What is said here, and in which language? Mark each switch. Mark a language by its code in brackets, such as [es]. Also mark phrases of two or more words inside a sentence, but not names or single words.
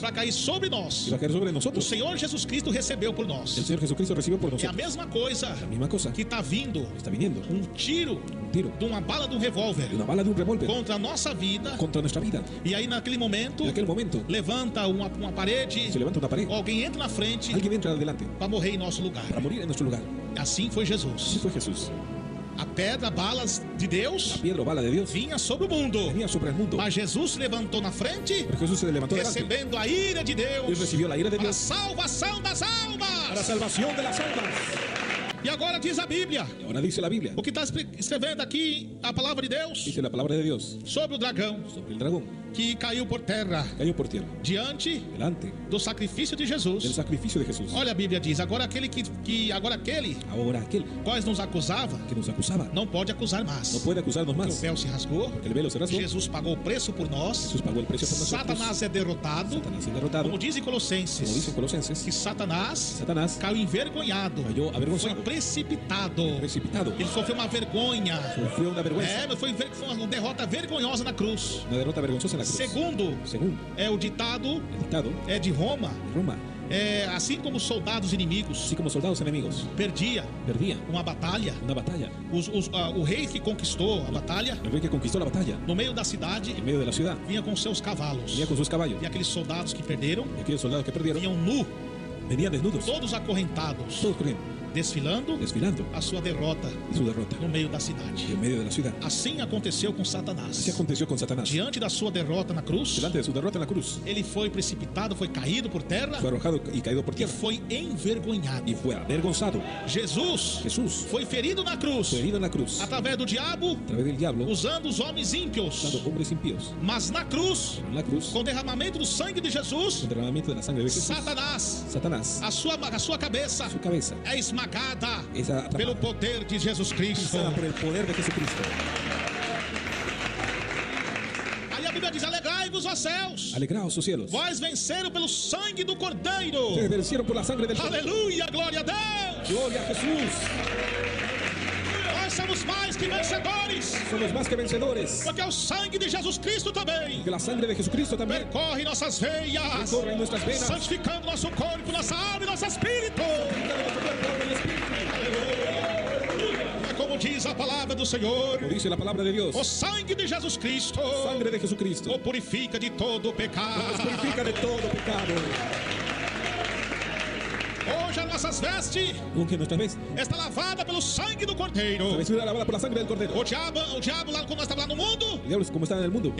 [pt] para cair sobre nós. [es] iba a caer sobre [pt] O [es] nosotros. [pt] Senhor Jesus Cristo recebeu por [es] El [pt] nós. [es] Señor Jesucristo recibió por [pt] É a [es] nosotros. [pt] mesma coisa [es] La misma cosa [pt] que está vindo [es] está viniendo. [pt] um tiro [es] Un tiro [pt] de uma bala de um revólver [es] de una bala de un revólver [pt] contra a nossa vida. [es] contra nuestra vida. [pt] E aí naquele momento [es] En aquel momento [pt] levanta uma parede, [es] se levanta una pared. [pt] alguém entra na frente [es] Alguien entra adelante [pt] para morrer em nosso lugar. [es] para morir en nuestro lugar. [pt] Assim foi [es] Así [pt] Jesus. [es] fue Jesús. [pt] A pedra, balas de Deus [es] La piedra o bala de Dios [pt] vinha sobre o mundo. [es] venía sobre el mundo. [pt] Mas Jesus se levantou na frente, [es] Pero Jesús se levantó delante [pt] recebendo a ira de [es] y [pt] Deus [es] recibió la ira de [pt] para a [es] Dios [pt] salvação das [es] para la [pt] almas. [es] salvación de las almas. [pt] E agora diz a Bíblia, [es] Y ahora dice la Biblia, [pt] o que está escrevendo aqui a palavra de Deus [es] dice la palabra de Dios [pt] sobre o dragão [es] sobre el dragón. [pt] que caiu por terra [es] Cayó por tierra [pt] diante [es] delante [pt] do sacrifício de [es] del [pt] Jesus. [es] sacrificio de Jesús. [pt] Olha a Bíblia diz, agora aquele agora aquele [es] Ahora aquel [pt] quais nos acusava [es] que nos acusaba [pt] não pode acusar [es] no [pt] mais. [es] puede acusarnos [pt] Porque o [es] más, [pt] véu se rasgou, [es] porque el velo se rasgó. [pt] Jesus pagou o preço por nós. [es] Jesús pagó el precio por nosotros. [pt] Satanás é derrotado, [es] Satanás es derrotado. [pt] como diz em [es] Como dice [pt] Colossenses, [es] Colosenses, [pt] que Satanás [es] Satanás [pt] caiu envergonhado, [es] cayó [pt] foi [es] avergonzado, [pt] precipitado, [es] precipitado, [pt] ele sofreu uma vergonha. [es] sufrió una vergüenza, [pt] É, mas foi uma derrota vergonhosa na cruz. [es] una derrota vergonzosa en la cruz. [pt] Segundo, [es] Según [pt] é o ditado [es] el dictado [pt] é de Roma, [es] de Roma, [pt] assim como os soldados inimigos [es] así como soldados enemigos [pt] perdia [es] perdían [pt] uma batalha, [es] una batalla, [pt] o rei que conquistou a batalha [es] el rey que conquistó la batalla [pt] no meio da cidade [es] en medio de la ciudad [pt] vinha com seus cavalos. [es] venía con sus caballos [pt] E aqueles soldados que perderam [es] y aquellos soldados que perdieron [pt] vinham nu, [es] venían desnudos, [pt] todos acorrentados, [es] todos corriendo, [pt] desfilando [es] desfilando [pt] a sua derrota [es] y su derrota [pt] no meio da [es] y [pt] cidade. [es] en medio de la ciudad. [pt] Assim aconteceu com [es] Así [pt] Satanás. [es] aconteció con Satanás. [pt] Diante da sua derrota na cruz, [es] Delante de su derrota en la cruz, [pt] ele foi precipitado, foi caído por terra [es] fue arrojado y caído por [pt] e [es] tierra [pt] foi envergonhado. [es] y fue avergonzado. [pt] Jesus [es] Jesús [pt] foi ferido na cruz [es] fue herido en la cruz a [pt] através do diabo, [es] través del diablo, [pt] usando os homens ímpios. [es] usando hombres impíos. [pt] Mas na cruz, [es] Pero en la cruz, [pt] com o derramamento do sangue de Jesus, [es] con derramamiento de la sangre de Jesús, [pt] Satanás, [es] Satanás, [pt] a sua cabeça [es] su cabeza [pt] é esmagada [es] es atrapada, [pt] pelo poder de Jesus Cristo. [es] pisada por el poder de Jesucristo. [pt] Aí a Bíblia diz: alegrai-vos, ó céus, [es] Alegraos, sus cielos. [pt] vós venceram pelo sangue do Cordeiro. [es] Ustedes vencieron por la sangre del Cordero. [pt] Aleluia, glória a Deus. [es] Gloria a Jesús. [pt] Nós somos mais que vencedores, [es] Somos más que vencedores. [pt] porque o sangue de Jesus Cristo também [es] Que la sangre de Jesucristo también [pt] percorre nossas veias, [es] corre en nuestras venas, [pt] santificando nosso corpo, nossa alma e nosso espírito. É como diz a palavra do Senhor: [es] como dice la palabra de Dios. [pt] o sangue de Jesus Cristo [es] Sangre de Jesucristo [pt] o purifica de todo o [es] nos [pt] pecado. [es] purifica de todo pecado. [pt] Hoje as nossas vestes [es] Aunque nuestra vez [pt] está lavada pelo sangue do Cordeiro. [es] la vestidura lavada por la sangre del Cordero. [pt] O diabo lá quando nós estávamos lá no mundo, [es] El diablo, como está en el mundo,